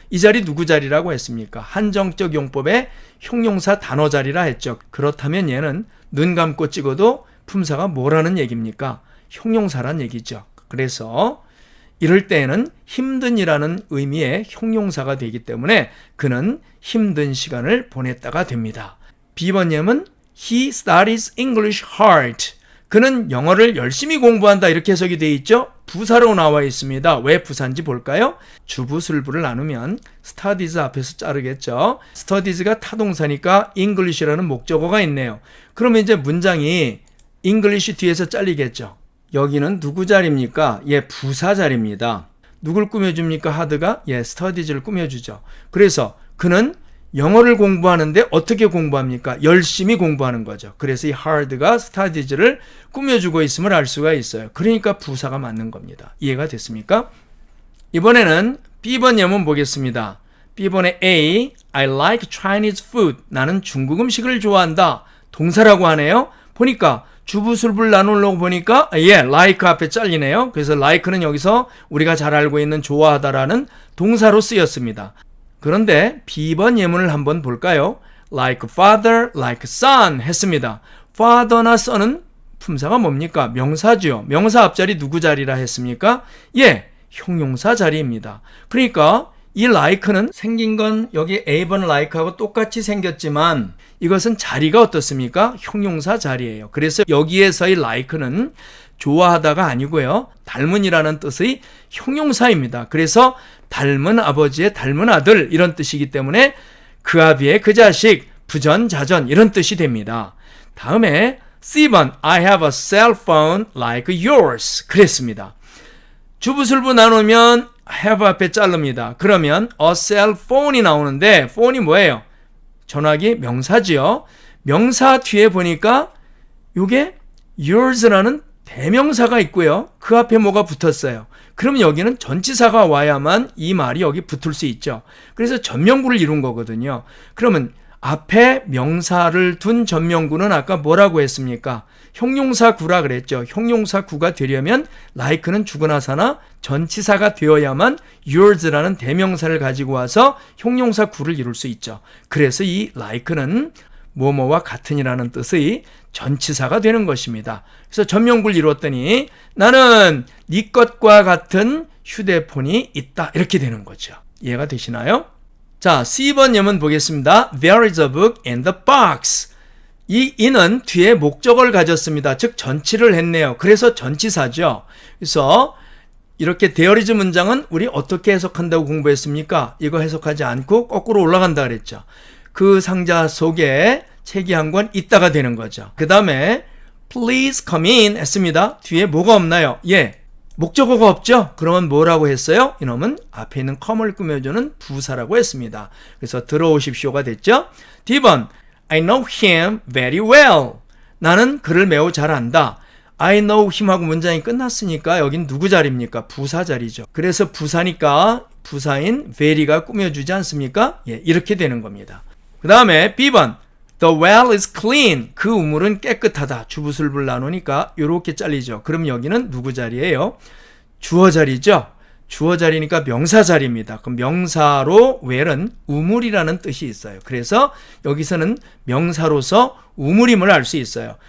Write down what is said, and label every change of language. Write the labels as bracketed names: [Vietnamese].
[Korean] 이 자리 누구 자리라고 했습니까? 한정적 용법의 형용사 단어 자리라 했죠. 그렇다면 얘는 눈 감고 찍어도 품사가 뭐라는 얘기입니까? 형용사란 얘기죠. 그래서 이럴 때에는 힘든이라는 의미의 형용사가 되기 때문에 그는 힘든 시간을 보냈다가 됩니다. B번 예문 [English] He studies English hard. [Korean] 그는 영어를 열심히 공부한다 이렇게 해석이 되어 있죠. 부사로 나와 있습니다. 왜 부사인지 볼까요? 주부술부를 나누면 studies 앞에서 자르겠죠. studies가 타동사니까 English라는 목적어가 있네요. 그러면 이제 문장이 English 뒤에서 잘리겠죠. 여기는 누구 자리입니까? 부사 자리입니다. 누굴 꾸며줍니까? hard가? studies를 꾸며주죠. 그래서 그는 영어를 공부하는데 어떻게 공부합니까? 열심히 공부하는 거죠. 그래서 이 hard가 studies를 꾸며주고 있음을 알 수가 있어요. 그러니까 부사가 맞는 겁니다. 이해가 됐습니까? 이번에는 B번 예문 보겠습니다. [English] B번에 A, I like Chinese food. [Korean] 나는 중국 음식을 좋아한다. 동사라고 하네요. 보니까 주부술부를 나누려고 보니까 like 앞에 잘리네요. 그래서 like는 여기서 우리가 잘 알고 있는 좋아하다라는 동사로 쓰였습니다. 그런데 B번 예문을 한번 볼까요? [English] Like father, like son [Korean] 했습니다. father나 son은 품사가 뭡니까? 명사죠. 명사 앞자리 누구 자리라 했습니까? 형용사 자리입니다. 그러니까 이 like는 생긴 건 여기 A번 like하고 똑같이 생겼지만 이것은 자리가 어떻습니까? 형용사 자리예요. 그래서 여기에서의 like는 좋아하다가 아니고요. 닮은이라는 뜻의 형용사입니다. 그래서 닮은 아버지의 닮은 아들 이런 뜻이기 때문에 그 아비의 그 자식, 부전자전 이런 뜻이 됩니다. 다음에 C번 [English] I have a cell phone like yours [Korean] 그랬습니다. 주부술부 나누면 have 앞에 자릅니다. 그러면 a cell phone이 나오는데 phone이 뭐예요? 전화기 명사지요. 명사 뒤에 보니까 이게 yours라는 대명사가 있고요. 그 앞에 뭐가 붙었어요. 그러면 여기는 전치사가 와야만 이 말이 여기 붙을 수 있죠. 그래서 전명구를 이룬 거거든요. 그러면 앞에 명사를 둔 전명구는 아까 뭐라고 했습니까? 형용사 구라 그랬죠. 형용사 구가 되려면 like는 주거나사나 전치사가 되어야만 yours라는 대명사를 가지고 와서 형용사 구를 이룰 수 있죠. 그래서 이 like는 뭐뭐와 같은이라는 뜻의 전치사가 되는 것입니다. 그래서 전명구를 이뤘더니 나는 네 것과 같은 휴대폰이 있다 이렇게 되는 거죠. 이해가 되시나요? 자, C번 예문 보겠습니다. [English] There is a book in the box. [Korean] 이 in은 뒤에 목적어를 가졌습니다. 즉 전치를 했네요. 그래서 전치사죠. 그래서 이렇게 there is 문장은 우리 어떻게 해석한다고 공부했습니까? 이거 해석하지 않고 거꾸로 올라간다 그랬죠. 그 상자 속에 책이 한 권 있다가 되는 거죠. 그 다음에 [English] please come in [Korean] 했습니다. 뒤에 뭐가 없나요? 목적어가 없죠? 그러면 뭐라고 했어요? 이놈은 앞에 있는 come을 꾸며주는 부사라고 했습니다. 그래서 들어오십시오가 됐죠? D번 [English] I know him very well. [Korean] 나는 그를 매우 잘 안다. I know him하고 문장이 끝났으니까 여긴 누구 자리입니까? 부사 자리죠. 그래서 부사니까 부사인 very가 꾸며주지 않습니까? 이렇게 되는 겁니다. 그 다음에 B번 [English] The well is clean. [Korean] 그 우물은 깨끗하다. 주부술부를 나누니까 이렇게 잘리죠. 그럼 여기는 누구 자리예요? 주어 자리죠. 주어 자리니까 명사 자리입니다. 그럼 명사로 well은 우물이라는 뜻이 있어요. 그래서 여기서는 명사로서 우물임을 알 수 있어요.